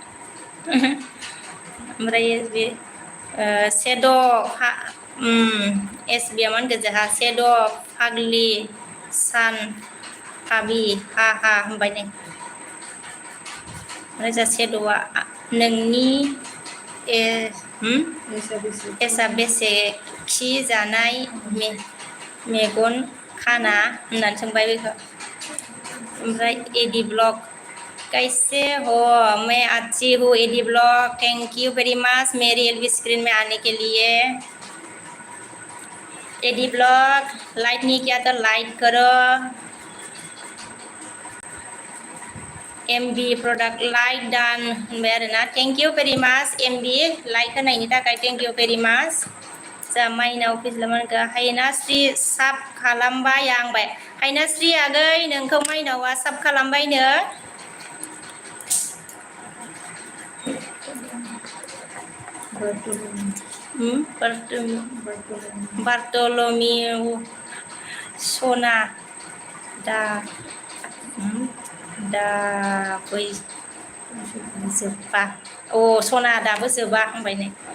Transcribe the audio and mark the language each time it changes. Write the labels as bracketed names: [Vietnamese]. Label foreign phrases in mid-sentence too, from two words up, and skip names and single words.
[Bodo] ओमफ्राय एसबि सेद' एसबिया मा होनगोन जोंहा सेद' फाग्लि सान हाबि हा हा होनबाय नै ओमफ्राय जा सेद'आ नोंनि एसा बेसे खि जानाय मेगन खाना होननानै सोंबाय बेखौ ओमफ्राय [Hindi] एडि ब्लग कैसे हो मैं अच्छी हूँ एडि ब्लॉग [English] thank you very much [Hindi] मेरी एलबी स्क्रीन में आने के लिए एडि ब्लॉग लाइक नहीं किया तो लाइक करो [Bodo] एमबी प्रडाक्ट लाइक डान होनबाय आरोना [English] thank you very much [Bodo] एमबी लाइक होनायनि थाखाय [English] thank you very much [Bodo] जा माइनाव फिज्लामानखौ हायनास्रि साब खालामबाय आंबाय हायनास्रि आगै नोंखौ माइनावा साब खालामबायनो बार्टलमिउ सना दाबो जोबा सना दाबो जोबा होनबाय नै